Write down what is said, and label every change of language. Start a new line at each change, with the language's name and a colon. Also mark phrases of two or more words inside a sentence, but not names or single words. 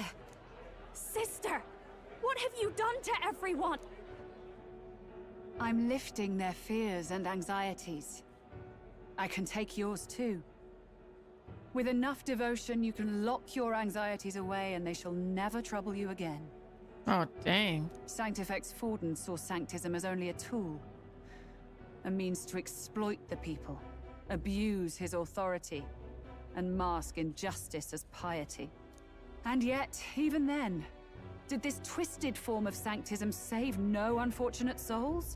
English: Sister! What have you done to everyone? I'm lifting their fears and anxieties. I can take yours too. With enough devotion, you can lock your anxieties away and they shall never trouble you again. Oh, dang. Sanctifex Forden saw Sanctism as only a tool. A means to exploit the people, abuse his authority, and mask injustice as piety. And yet, even then, did this twisted form of Sanctism save no unfortunate souls?